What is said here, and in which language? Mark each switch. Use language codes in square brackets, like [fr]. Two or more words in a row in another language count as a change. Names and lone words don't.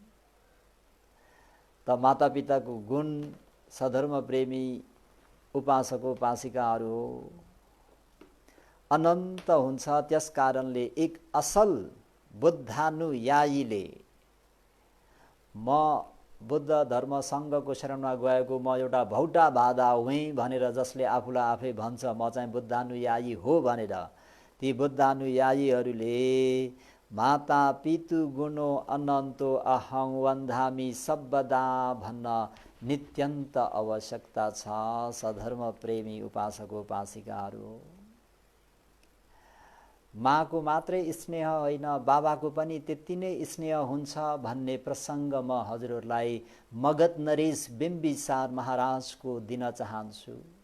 [ne] त मातापिताको गुण सधर्म प्रेमी उपासक उपासिकाहरू अनन्त हुन्छ। त्यस कारणले एक असल बुद्धानुयायीले म बुद्ध धर्म सङ्घको शरणमा गएको म एउटा भौटा बाधा हुँ भनेर जसले आफूलाई आफै भन्छ म चाहिँ बुद्धानुयायी हो भनेर, ती बुद्धानुयायीहरूले [pi] माता पितु गुणो अनन्तो अहं वन्दामि सर्वदा [ne] भन्न नित्यन्त आवश्यकता छ सधर्म प्रेमी उपासक उपासिकाहरू। माको मात्रै स्नेह होइन, बाबाको पनि त्यति नै स्नेह हुन्छ भन्ने प्रसङ्ग म हजुरहरूलाई मगध नरेश बिम्बिसार महाराजको दिन चाहन्छु।